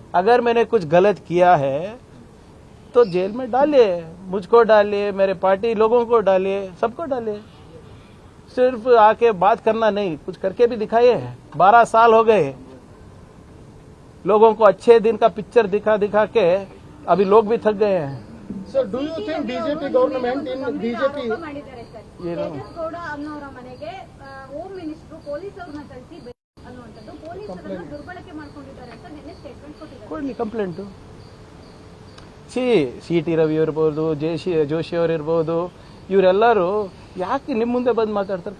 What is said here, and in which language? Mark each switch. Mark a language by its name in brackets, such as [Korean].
[Hindi] अगर मैंने कुछ गलत किया है तो जेल में डालिए. मुझको डालिए, मेरे पार्टी लोगों को डालिए, सबको डालिए. सिर्फ आके बात करना नहीं, कुछ करके भी दिखाइए. 12 साल हो गए लोगों को अच्छे दिन का पिक्चर दिखा दिखा के अभी लोग भी थक गए हैं. [English] Sir, do you think BJP government in BJP [Kannada] ಮಾಡಿದ್ದಾರೆ ಸರ್. ಏನು? ತೇಜಸ್ ಗೌಡ ಅನ್ನೋರ ಮನೆಗೆ ಹೋಮ್ ಮಿನಿಸ್ಟರ್ ಪೊಲೀಸ್ ಅವ್ರನ್ನ ಕಳಿಸಿ ಅನ್ನುವಂಥದ್ದು ಪೊಲೀಸರನ್ನು ದುರ್ಬಳಕೆ ಮಾಡ್ಕೊಂಡಿದ್ದಾರೆ ಅಂತ ನಿನ್ನೆ ಸ್ಟೇಟ್ಮೆಂಟ್ ಕೊಟ್ಟಿದ್ದಾರೆ. ಕೊಡ್ಲಿ ಕಂಪ್ಲೇಂಟು. ಸಿ ಟಿ ರವಿ ಇರ್ಬೋದು, ಜೋಶಿ ಅವರು ಇರ್ಬೋದು, ಇವರೆಲ್ಲರೂ ಯಾಕೆ ನಿಮ್ಮ ಮುಂದೆ ಬಂದು ಮಾತಾಡ್ತಾರೆ?